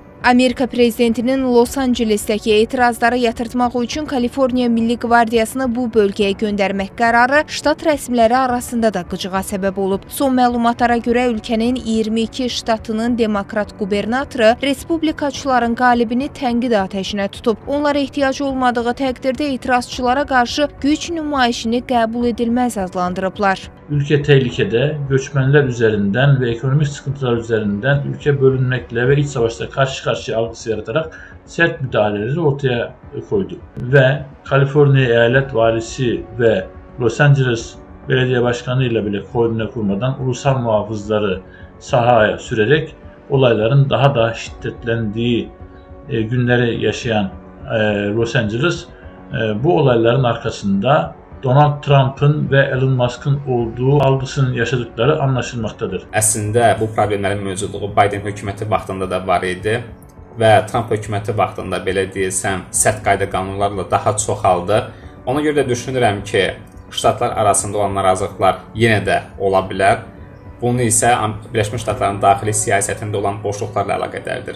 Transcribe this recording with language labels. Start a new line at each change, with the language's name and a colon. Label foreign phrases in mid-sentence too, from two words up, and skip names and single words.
Azerbaijani: Amerika prezidentinin Los Angeles'dəki etirazları yatırtmaq üçün Kaliforniya Milli Qvardiyasını bu bölgəyə göndərmək qərarı ştat rəsmiləri arasında da qıcığa səbəb olub. Son məlumatlara görə ölkənin 22 ştatının demokrat qubernatoru respublikaçıların qalibini tənqid atəşinə tutub. Onlara ehtiyac olmadığı təqdirdə etirazçılara qarşı güc nümayişini qəbul edilməz adlandırıblar.
Turkish: Ülke tehlikede, göçmenler üzerinden ve ekonomik sıkıntılar üzerinden ülke bölünmekle ve iç savaşta karşı algısı yaratarak sert müdahaleleri ortaya koydu. Ve Kaliforniya Eyalet Valisi ve Los Angeles Belediye Başkanı ile bile koordine kurmadan ulusal muhafızları sahaya sürerek olayların daha da şiddetlendiği günleri yaşayan Los Angeles bu olayların arkasında Donald Trump'ın və Elon Musk'ın olduğu algısının yaşadıkları anlaşılmaqdadır.
Azerbaijani: Əslində bu problemlərin mövcudluğu Biden hökuməti vaxtında da var idi və Trump hökuməti vaxtında belə deyilsəm sərt qayda qanunlarla daha çoxaldı. Ona görə də düşünürəm ki, ştatlar arasında olan narazılıqlar yenə də ola bilər. Bunu isə Birləşmiş Ştatların daxili siyasətində olan boşluqlarla əlaqədardır.